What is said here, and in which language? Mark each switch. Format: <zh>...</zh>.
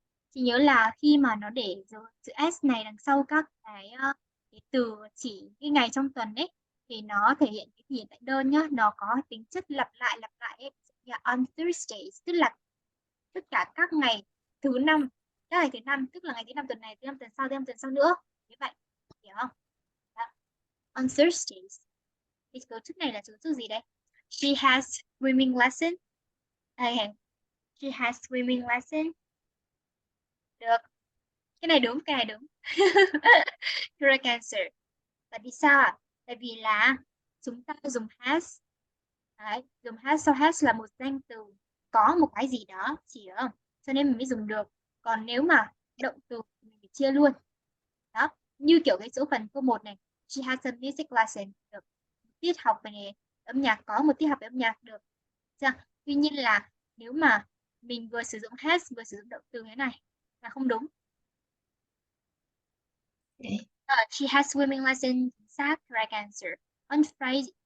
<vi>Chị nhớ là khi mà nó để chữ S này đằng sau các cái từ chỉ cái ngày trong tuần ấy thì nó thể hiện cái hiện tại đơn nhá, nó có tính chất lặp lại ấy. Yeah, on Thursdays tức là tất cả các ngày thứ năm, các ngày thứ năm tức là ngày thứ năm tuần này, thứ năm tuần sau, thứ năm tuần sau nữa, như vậy, hiểu không? Đó.</vi> <en>On Thursdays.</en> <vi>Thì cấu trúc này là cấu trúc gì đây?</vi> <en>She has swimming lesson. Okay. She has swimming lesson.</en> <vi>Được. Cái này đúng, cái này đúng.</vi> <en>Correct answer.</en> <vi>Tại vì sao ạ? Tại vì là chúng ta dùng has. Đấy, dùng has, sau has là một danh từ có một cái gì đó, chỉ hiểu không? Cho nên mình mới dùng được. Còn nếu mà động từ mình phải chia luôn. Đó, như kiểu cái số phần câu 1 này.</vi> <en>She has a music lesson.</en> <vi>Được. Tiết học về âm nhạc, có một tiết học về âm nhạc, được. Chưa? Tuy nhiên là nếu mà mình vừa sử dụng has vừa sử dụng động từ thế này là không đúng.</vi> <en>Okay. She has swimming lesson. Exact correct answer. On Friday.</en>